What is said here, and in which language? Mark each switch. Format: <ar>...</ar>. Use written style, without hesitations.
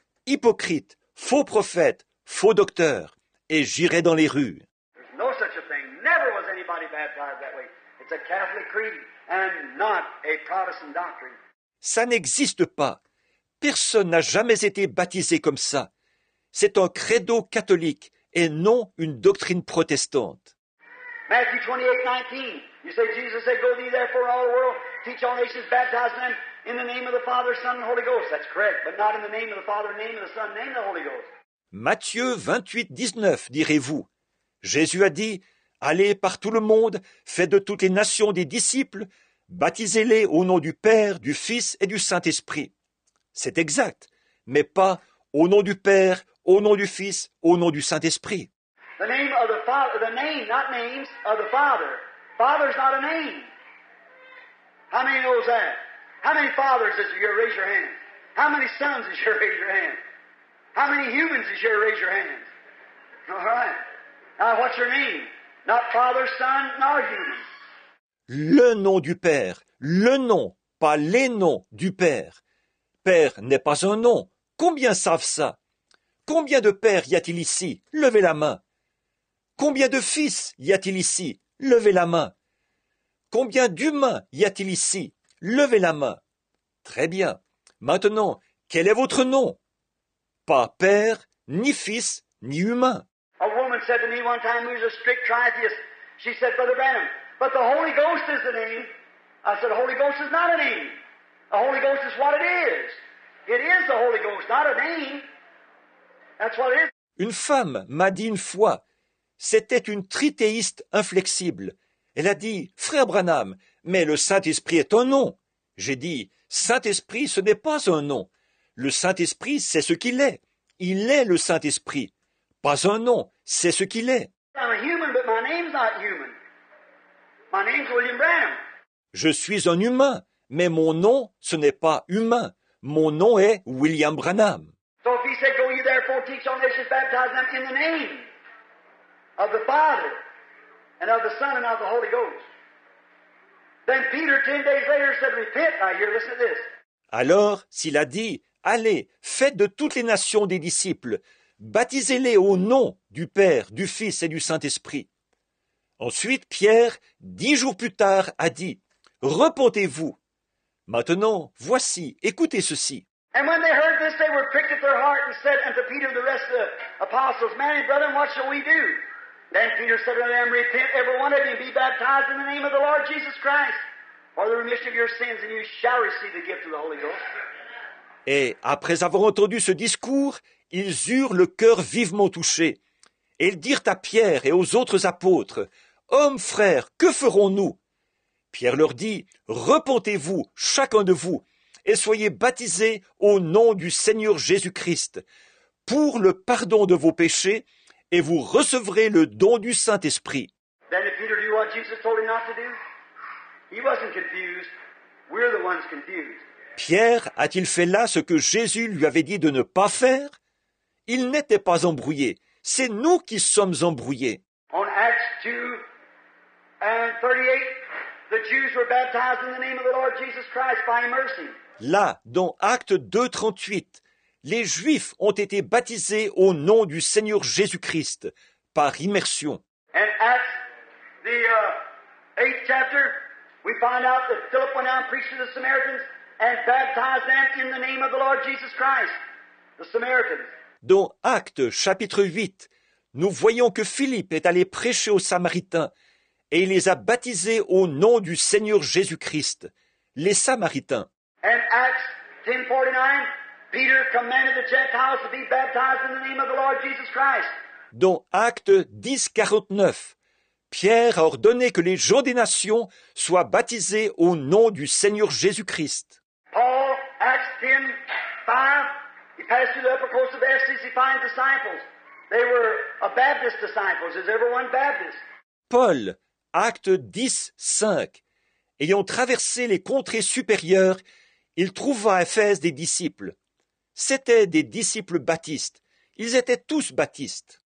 <fr>Hypocrite, faux prophète, faux docteur, et j'irai dans les rues.</fr> <en>There's no such a thing. Never was anybody baptized that way. It's a Catholic creed and not a Protestant doctrine.</en> <fr>Ça n'existe pas. Personne n'a jamais été baptisé comme ça. C'est un credo catholique et non une doctrine protestante.</fr> <en>Matthew 28:19. You say, Jesus said, go ye therefore in all the world, teach all nations, baptize them in the name of the Father, Son, and Holy Ghost. That's correct, but not in the name of the Father, name of the Son, name of the Holy Ghost.</en> <fr>Matthieu 28:19, direz-vous. Jésus a dit, allez par tout le monde, faites de toutes les nations des disciples, baptisez-les au nom du Père, du Fils et du Saint-Esprit. C'est exact, mais pas au nom du Père, au nom du Fils, au nom du Saint-Esprit.</fr> <en>The name of the Father, the name, not names, of the Father. Father's not a name. How many knows that? How many fathers is here? Raise your hand. How many sons is here? Raise your hand. How many humans is here? Raise your hand. All right. Now, what's your name? Not Father, Son, nor humans.</en> <fr>Le nom du Père, le nom, pas les noms du Père. Père n'est pas un nom. Combien savent ça? Combien de pères y a-t-il ici? Levez la main. Combien de fils y a-t-il ici? Levez la main. Combien d'humains y a-t-il ici? Levez la main. Très bien. Maintenant, quel est votre nom? Pas père, ni fils, ni humain.</fr> <en>A woman said to me one time, who's a strict tritheist, she said, Brother Branham, but the Holy Ghost is the name. I said, the Holy Ghost is not a name. The Holy Ghost is what it is. It is the Holy Ghost, not a name. That's what it is.</en> <fr>Une femme m'a dit une fois, c'était une trithéiste inflexible. Elle a dit, Frère Branham, mais le Saint-Esprit est un nom. J'ai dit, Saint-Esprit, ce n'est pas un nom. Le Saint-Esprit, c'est ce qu'il est. Il est le Saint-Esprit. Pas un nom, c'est ce qu'il est.</fr> <en>I'm a human, but my name's not human. My name's William Branham.</en> <fr>Je suis un humain, mais mon nom, ce n'est pas humain. Mon nom est William Branham.</fr> <en>So if he said, go ye therefore, teach all nations, baptize them in the name of the Father, and of the Son, and of the Holy Ghost. Then Peter, 10 days later, said, repent. Now here, listen to this.</en> <fr>Alors, s'il a dit, allez, faites de toutes les nations des disciples, baptisez-les au nom du Père, du Fils et du Saint-Esprit. Ensuite, Pierre, 10 jours plus tard, a dit, repentez-vous. Maintenant, voici, écoutez ceci.</fr> <en>And when they heard this, they were pricked at their heart and said unto Peter and the rest of the apostles, Man and brethren, what shall we do? Then Peter said unto them, repent every one of you and be baptized in the name of the Lord Jesus Christ for the remission of your sins, and you shall receive the gift of the Holy Ghost.</en> <fr>Et après avoir entendu ce discours, ils eurent le cœur vivement touché. Et ils dirent à Pierre et aux autres apôtres, Hommes, frères, que ferons-nous? Pierre leur dit, repentez-vous, chacun de vous, et soyez baptisés au nom du Seigneur Jésus-Christ, pour le pardon de vos péchés, et vous recevrez le don du Saint-Esprit.</fr> <en>Then did Peter do what Jesus told him not to do? He wasn't confused. We're the ones confused.</en> <fr>Pierre a-t-il fait là ce que Jésus lui avait dit de ne pas faire? Il n'était pas embrouillé. C'est nous qui sommes embrouillés.</fr> <en>On Acts 2 and 38, the Jews were baptized in the name of the Lord Jesus Christ by mercy.</en> <fr>Là, dans Acte 2, 38, les Juifs ont été baptisés au nom du Seigneur Jésus-Christ, par immersion.</fr> <en>And Acts, the 8th chapter, we find out that Philip went out and preached to the Samaritans and baptized them in the name of the Lord Jesus Christ, the Samaritans.</en> <fr>Dans Actes chapitre 8, nous voyons que Philippe est allé prêcher aux Samaritains et il les a baptisés au nom du Seigneur Jésus-Christ, les Samaritains.</fr> <en>And Acts 10:49, Peter commanded the Gentiles to be baptized in the name of the Lord Jesus Christ.</en> <fr>Dans Actes 10, 49, Pierre a ordonné que les gens des nations soient baptisés au nom du Seigneur Jésus-Christ.</fr> <en>Paul, Acts 10, 5, he passed through the upper coast of Ephesus, he finds disciples. They were Baptist disciples. Is everyone Baptist?</en> <fr>Paul, Acte 10, 5. Ayant traversé les contrées supérieures, il trouva à Éphèse des disciples. C'étaient des disciples baptistes. Ils étaient tous baptistes.</fr>